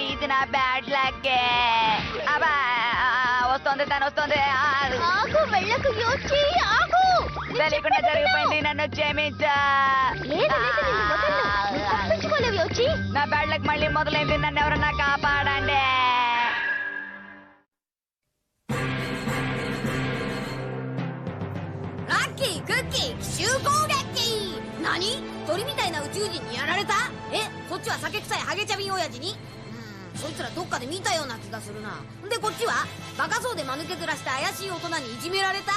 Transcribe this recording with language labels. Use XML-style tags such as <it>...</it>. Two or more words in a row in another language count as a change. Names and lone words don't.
<te>ఇది నా</te> <en>bad luck.</en> <te>అబ్బా వస్తుంది, తను వస్తుంది. ఆగు, వెళ్ళకు యోచి, ఆగు. తెలియకుండా జరిగిపోయింది, నన్ను క్షమించా. తప్పించుకోలేవు యోచి. నా</te> <en>bad luck</en> <te>మళ్ళీ మొదలైంది, నన్ను ఎవరన్నా కాపాడండి.</te> <ja>ラッキークッキー奇襲攻撃。何？鳥みたいな宇宙人にやられた？こっちは酒臭いハゲチャビン親父に？そいつらどっかで見たような気がするな。でこっちはバカそうで間抜け面した怪しい大人にいじめられた？</ja>